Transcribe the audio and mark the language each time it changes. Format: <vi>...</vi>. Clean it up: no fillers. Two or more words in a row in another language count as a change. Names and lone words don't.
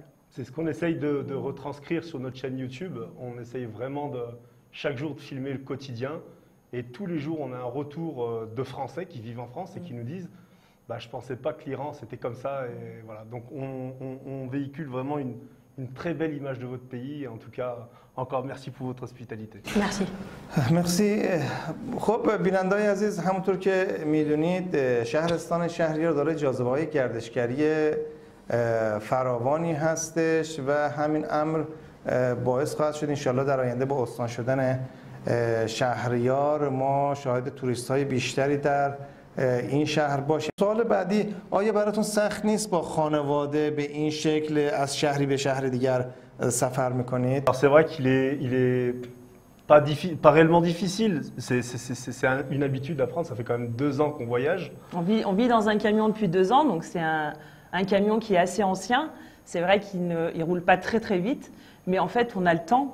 <fr>C'est ce qu'on essaye de retranscrire sur notre chaîne YouTube. On essaye vraiment chaque jour de filmer le quotidien. Et tous les jours, on a un retour de Français qui vivent en France et qui nous disent bah, « je ne pensais pas que l'Iran, c'était comme ça ». Et voilà. Donc on véhicule vraiment une très belle image de votre pays. En tout cas, encore merci pour votre hospitalité. Merci.</fr> <fa>مرسی. خب بیننده‌های عزیز، همونطور که میدونید شهرستان شهریار داره جاذبه‌های گردشگری فراوانی هستش و همین امر باعث خواهد شد انشالله در آینده با استان شدن شهریار ما شاهد توریست‌های بیشتری در این شهر باشیم. سوال بعدی، آیا براتون سخت نیست با خانواده به این شکل از شهری به شهر دیگر سفر میکنید؟</fa> <fr>Alors c'est vrai qu'il est pas réellement difficile, c'est une habitude à prendre, ça fait quand même 2 ans qu'on voyage. On vit dans un camion depuis 2 ans, donc c'est un camion qui est assez ancien. C'est vrai qu'il ne roule pas très vite, mais en fait on a le temps.</fr>